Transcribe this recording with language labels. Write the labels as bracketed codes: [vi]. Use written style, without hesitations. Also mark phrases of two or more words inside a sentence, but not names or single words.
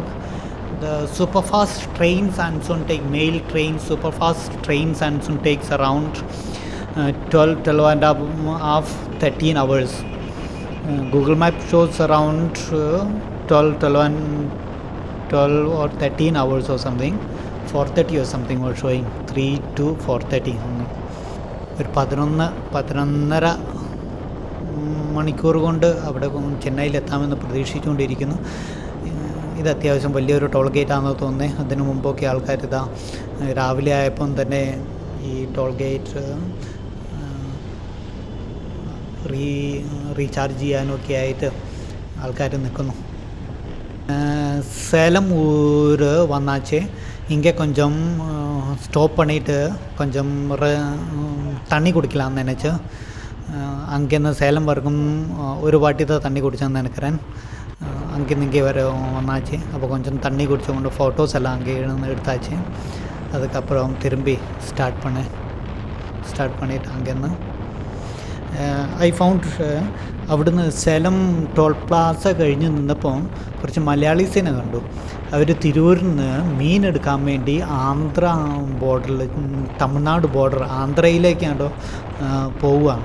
[en] The superfast trains and soon take mail trains, superfast trains and soon takes around 12 and a half, 13 hours. Google Map shows around 12 or 13 hours or something. 4:30 or something was showing. 3 to 4:30. [ml] ഒരു 11-11.5 മണിക്കൂർ കൊണ്ട് അവിടെ ചെന്നൈയിലെത്താമെന്ന് പ്രതീക്ഷിച്ചുകൊണ്ടിരിക്കുന്നു. ഇത് അത്യാവശ്യം വലിയൊരു ടോൾ ഗേറ്റാണെന്ന് തോന്നുന്നത്. അതിനു മുമ്പൊക്കെ ആൾക്കാർ രാവിലെ ആയപ്പം തന്നെ ഈ [en] toll gate recharge [ml] ചെയ്യാനൊക്കെ ആയിട്ട് ആൾക്കാർ നിൽക്കുന്നു. [ta] சேலம் ஊர் வந்தாச்சு. இங்கே கொஞ்சம் ஸ்டாப் பண்ணிவிட்டு கொஞ்சம் தண்ணி குடிக்கலாம்னு நினச்சேன். அங்கேருந்து சேலம் வரைக்கும் ஒரு வாட்டி தான் தண்ணி குடிச்சேன்னு நினைக்கிறேன். அங்கேருந்து இங்கே வர வந்தாச்சு. அப்போ கொஞ்சம் தண்ணி குடிச்ச கொண்டு ஃபோட்டோஸ் எல்லாம் அங்கே எடுத்தாச்சு. அதுக்கப்புறம் திரும்பி ஸ்டார்ட் பண்ணிவிட்டு அங்கேருந்து [en] I found [ml] അവിടുന്ന് സേലം ടോൾ പ്ലാസ കഴിഞ്ഞ് നിന്നപ്പോൾ കുറച്ച് മലയാളീസിനെ കണ്ടു. അവർ തിരൂരിൽ നിന്ന് മീൻ എടുക്കാൻ വേണ്ടി ആന്ധ്ര ബോർഡറിൽ, തമിഴ്നാട് ബോർഡർ ആന്ധ്രയിലേക്കാണ്ടോ പോവുകയാണ്.